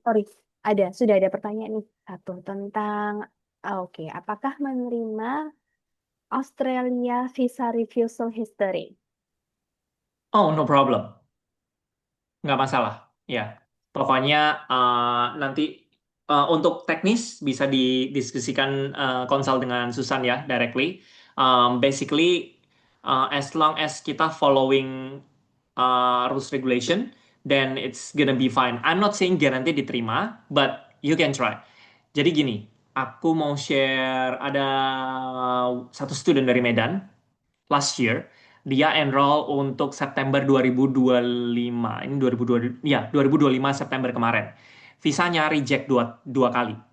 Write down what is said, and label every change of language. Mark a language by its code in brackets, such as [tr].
[id] sorry. Sudah ada pertanyaan nih. Satu tentang, oke, apakah menerima Australia visa refusal history? [en] Oh, no problem. [id] Nggak masalah. Ya, pokoknya nanti untuk teknis bisa didiskusikan konsal dengan Susan ya, directly. [en] Basically, as long as kita following rules regulation, then it's gonna be fine. I'm not saying guarantee diterima, but you can try. [id] Jadi gini, aku mau share ada satu student dari Medan [en] last year [id] dia enroll untuk September 2025. Ini 2020, ya 2025 September kemarin. Visanya reject dua kali.